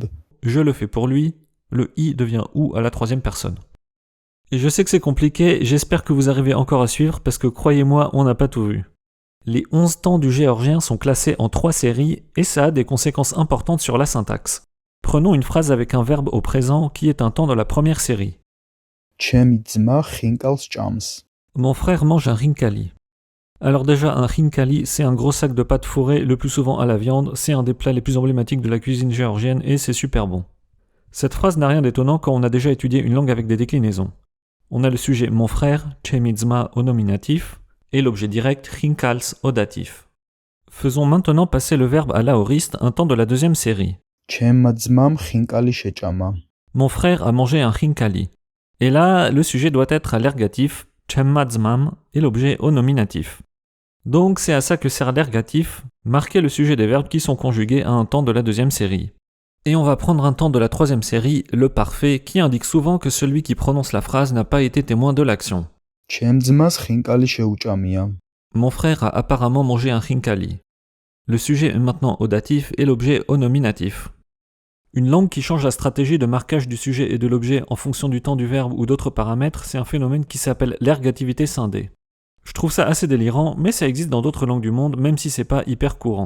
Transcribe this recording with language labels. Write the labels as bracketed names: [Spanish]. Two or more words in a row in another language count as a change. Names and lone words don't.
[French] je le fais pour lui, le i devient ou à la troisième personne. Et je sais que c'est compliqué, j'espère que vous arrivez encore à suivre parce que croyez-moi, on n'a pas tout vu. Les 11 temps du géorgien sont classés en 3 séries et ça a des conséquences importantes sur la syntaxe. Prenons une phrase avec un verbe au présent qui est un temps de la première série. [Georgian] ჩემი ძმა ხინკალს ჭამს, [French] Mon frère mange un rinkali. Alors déjà, un rinkali, c'est un gros sac de pâte fourrée, le plus souvent à la viande, c'est un des plats les plus emblématiques de la cuisine géorgienne et c'est super bon. Cette phrase n'a rien d'étonnant quand on a déjà étudié une langue avec des déclinaisons. On a le sujet mon frère, [Georgian] ჩემი ძმა [French] au nominatif, et l'objet direct rinkals au datif. Faisons maintenant passer le verbe à l'aoriste, un temps de la deuxième série. [Georgian] ჩემმა ძმამ ხინკალი შეჭამა, [French] Mon frère a mangé un rinkali. Et là, le sujet doit être à l'ergatif, [Georgian] ჩემმა ძმამ, [French] et l'objet au nominatif. Donc c'est à ça que sert l'ergatif, marquer le sujet des verbes qui sont conjugués à un temps de la deuxième série. Et on va prendre un temps de la troisième série, le parfait, qui indique souvent que celui qui prononce la phrase n'a pas été témoin de l'action. [Georgian] ჩემ ძმას ხინკალი შეუჭამია, [French] Mon frère a apparemment mangé un rinkali. Le sujet est maintenant au datif et l'objet au nominatif. Une langue qui change la stratégie de marquage du sujet et de l'objet en fonction du temps du verbe ou d'autres paramètres, c'est un phénomène qui s'appelle l'ergativité scindée. Je trouve ça assez délirant, mais ça existe dans d'autres langues du monde, même si c'est pas hyper courant.